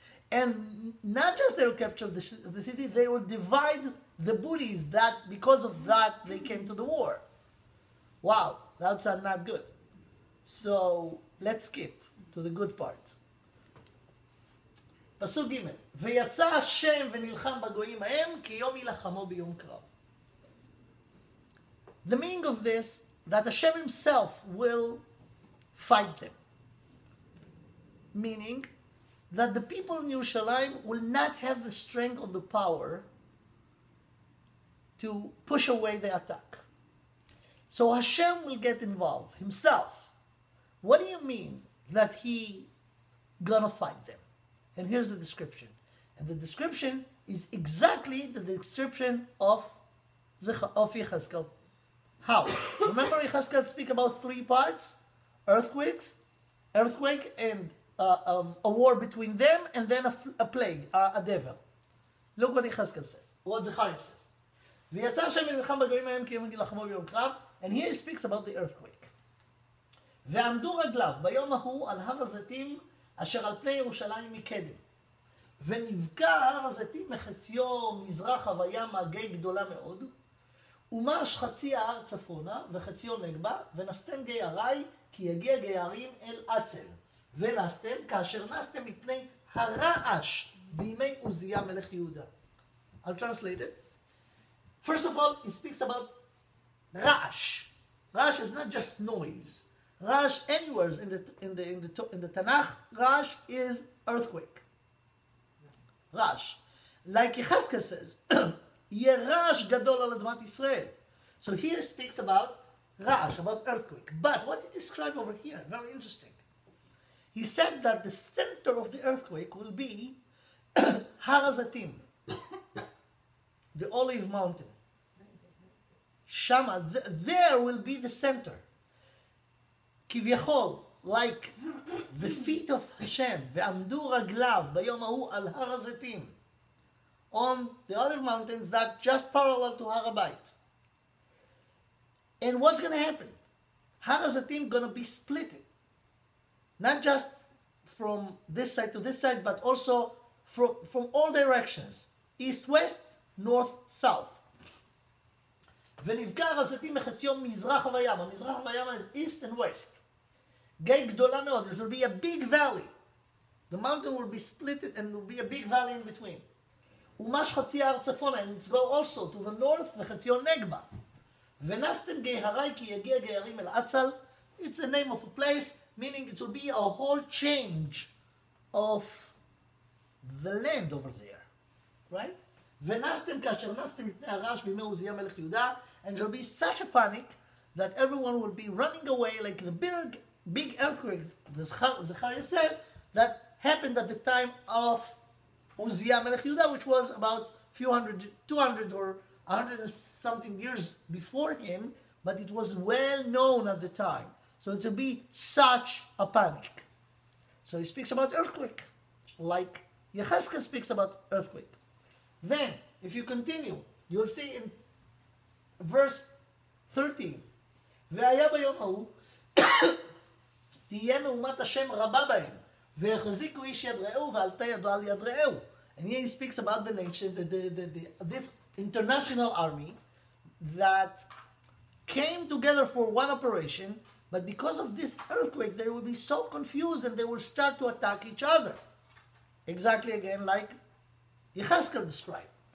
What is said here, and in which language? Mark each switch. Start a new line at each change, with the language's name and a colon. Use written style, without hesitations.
English: And not just they will capture the city, they will divide the booties that, because of that, they came to the war. Wow, that's not good. So, let's skip to the good part.
Hebrew: פסוק ג' ויצא השם ונלחם בגויים ההם כי יום ילחמו ביום קרב.
English: The meaning of this, that Hashem himself will fight them. Meaning that the people in Yerushalayim will not have the strength or the power to push away the attack. So Hashem will get involved himself. What do you mean that he gonna fight them? And here's the description. And the description is exactly the description of Yechezkel. How? Remember Yechezkel speak about three parts? Earthquake, and a war between them, and then a plague, a devil. Look what Yechezkel says, what Zechariah says.
Hebrew: ויצא השם ונלחם בגויים ההם כי יום ילחמו ביום קרב, and here he speaks about the earthquake. ועמדו רגליו ביום ההוא על הר הזיתים אשר על פני ירושלים מקדם. ונבקע הר הזיתים מחציו מזרחה וימה גיא גדולה מאוד, ומש חצי ההר צפונה וחציו נגבה, ונסתם גיא הרי כי יגיע גיא הרים אל עצל. ונסתם כאשר נסתם מפני הרעש בימי עוזיה מלך יהודה.
English: I'll translate it. First of all, it speaks about Ra'ash. Ra'ash is not just noise. Ra'ash anywhere in the Tanakh, Ra'ash is earthquake. Ra'ash.
Hebrew: Like Yechezkel says, יהיה רעש גדול על אדמת ישראל.
English: So here it speaks about Ra'ash, about earthquake. But what he described over here, very interesting. He said that the center of the earthquake will be Har HaZatim, the olive mountain. Shama, there will be the center. כביכול, like the feet of Hashem, ועמדו רגליו ביום ההוא על הר הזיתים, on the olive mountains that just parallel to Har HaBayit. And what's going to happen? Har HaZatim going to be split. Not just from this side to this side, but also from all directions. East, west, north, south.
Hebrew: ונבקע הר הזיתים מחציו מזרחה וימה.
English: מזרחה וימה is east and west. גיא גדולה מאוד. There will be a big valley. The mountain will be split and there will be a big valley in between. ומש חצי ההר צפונה, and it's go also to the north, וחציו נגבה.
Hebrew: ונסתם גיא הרי כי יגיע גיא הרים אל עצל.
English: It's a name of a place, meaning it will be a whole change of the land over there. Right? ונסתם כאשר נסתם מפני הרעש בימי עוזיה מלך יהודה, and there will be such a panic that everyone will be running away like the big earthquake, the Zechariah says, that happened at the time of Uzziah Melech Yehuda, which was about 200 or 100 and something years before him, but it was well known at the time. So it will be such a panic. So he speaks about earthquake, like Yechezkel speaks about earthquake.
Hebrew: Then, if you continue, you will see in verse 13, והיה ביום ההוא, תהיה מהומת השם רבה בהם, ויחזיקו איש יד רעהו, ועלתה ידו על יד רעהו.
English: And here he speaks about the nation, this international army that came together for one operation, but because of this earthquake, they will be so confused and they will start to attack each other. Exactly again like Yechezkel described.